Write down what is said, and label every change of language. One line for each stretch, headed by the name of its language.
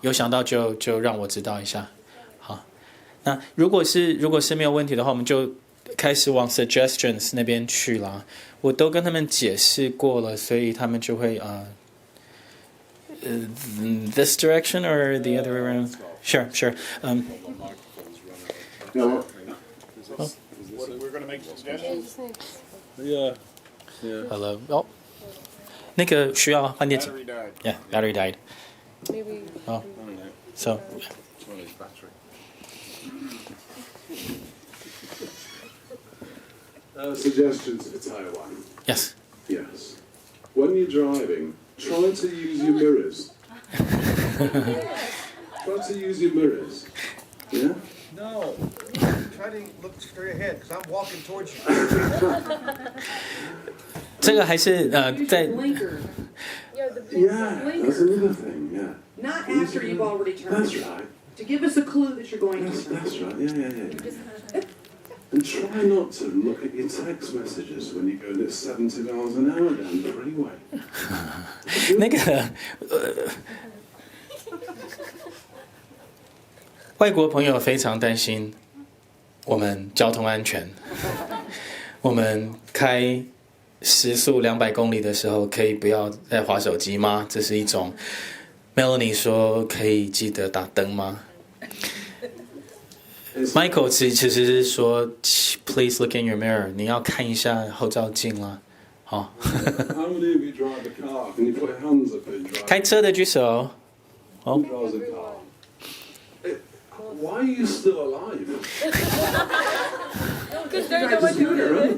Chinese: 有想到就让我知道一下。好，那如果是没有问题的话，我们就开始往 suggestions 那边去啦。我都跟他们解释过了，所以他们就会
English: this direction or the other way around? Sure. No, We're going to make suggestions. Yeah. Hello.
Chinese: 哦，那个需要换电池。
English: Battery died. Yeah, battery died. Maybe. Oh, so. It's one of his battery. Suggestions for Taiwan. Yes. Yes. When you're driving, try to use your mirrors. Try to use your mirrors. Yeah? No. Try to look straight ahead, because I'm walking towards you.
Chinese: 这个还是在
English: Use your blinker. Yeah, the Yeah, that's Blinker. another thing, yeah. Not after you've already turned. That's right. To give us a clue that you're going to turn. That's right, yeah. And try not to look at your text messages when you're going at 70 miles an hour down the freeway.
Chinese: 那个外国朋友非常担心我们交通安全。我们开时速200公里的时候，可以不要再滑手机吗？这是一种。 Melanie 说可以记得打灯吗？Michael 其实是说 ，
English: Please look in your mirror，
Chinese: 你要看一下后照镜啦。好。
English: How many of you drive a car? Can you put your hands up and drive?
Chinese: 开车的举手。哦。
English: Who drives a car? Why are you still alive? Because they're the ones who do it.